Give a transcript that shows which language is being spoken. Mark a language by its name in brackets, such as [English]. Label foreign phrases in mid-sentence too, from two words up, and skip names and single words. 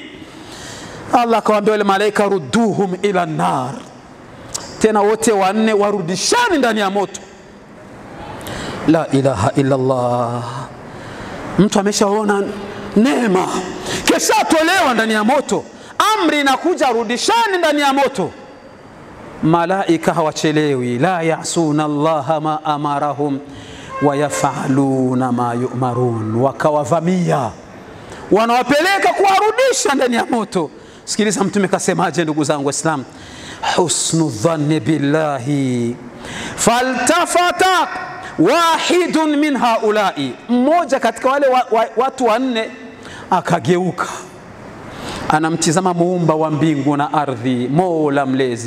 [Swahili] Allah akawaambia wale malaika, [Arabic] ردوهم إلى النار, [Swahili] tena wote 4 warudishani ndani ya moto. [Arabic] لا إله إلا الله. [Swahili] Mtu ameshaona neema, kisha tolewa ndani ya moto, amri inakuja rudishani ndani ya moto. Malaika hawachelewi, [Arabic] لا يعصون الله ما أمرهم ويفعلون ما يؤمرون, [Swahili] wakawavamia wanawapeleka kuwarudisha ndani ya moto. Sikiliza mtume kasemaje ndugu zangu Waislamu, [Arabic] حسن الظن بالله فالتفت واحد من هؤلاء, [Swahili] mmoja katika wale watu 4 akageuka, anamtizama muumba wa mbingu na ardhi, Mola mlezi.